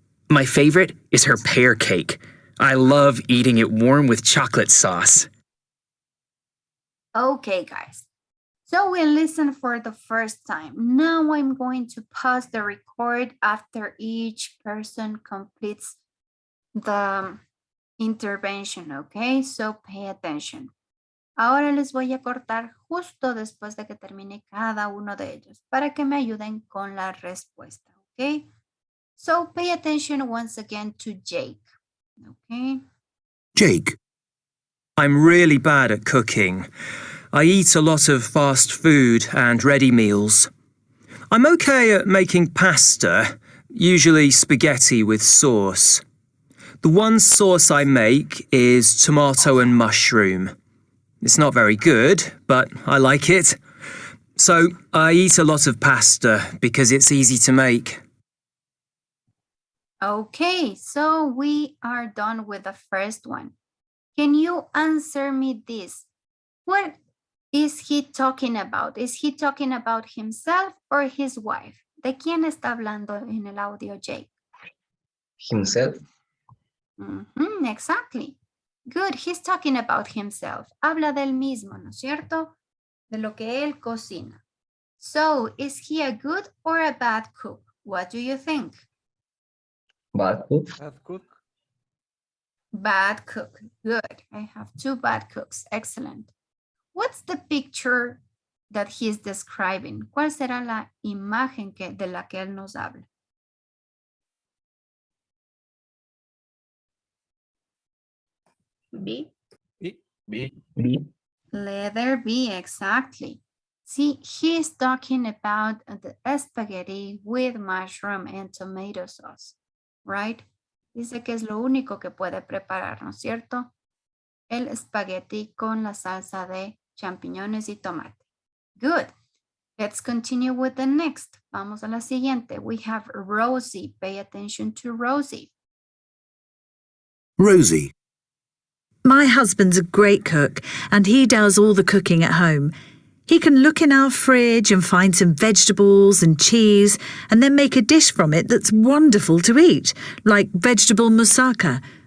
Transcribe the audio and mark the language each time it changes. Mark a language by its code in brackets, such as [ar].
[en] My favorite is her pear cake. I love eating it warm with chocolate sauce. Okay, guys. So we'll listen for the first time. Now I'm going to pause the record after each person completes the intervention, okay? So pay attention. [es] Ahora les voy a cortar justo después de que termine cada uno de ellos para que me ayuden con la respuesta, okay? [en] So pay attention once again to Jake, okay? Jake. I'm really bad at cooking. I eat a lot of fast food and ready meals. I'm okay at making pasta, usually spaghetti with sauce. The one sauce I make is tomato and mushroom. It's not very good, but I like it. So I eat a lot of pasta because it's easy to make. Okay, so we are done with the first one. Can you answer me this? What is he talking about? Is he talking about himself or his wife? [es] ¿De quién está hablando en el audio, Jake? [en] Himself. Exactly. Good, he's talking about himself. [es] Habla del mismo, ¿no es cierto? De lo que él cocina. [en] So, is he a good or a bad cook? What do you think? Bad cook. Bad cook. Bad cook. Good. I have 2 bad cooks. Excellent. What's the picture that he's describing? [es] ¿Cuál será la imagen de la que él nos habla? [en] B. B. Letter B, exactly. See, he's talking about the spaghetti with mushroom and tomato sauce, right? [es] Dice que es lo único que puede preparar, ¿no es cierto? El espagueti con la salsa de champiñones y tomate. [en] Good. Let's continue with the next. [es] Vamos a la siguiente. [en] We have Rosie. Pay attention to Rosie. Rosie. My husband's a great cook, and he does all the cooking at home. He can look in our fridge and find some vegetables and cheese, and then make a dish from it that's wonderful to eat, like vegetable moussaka.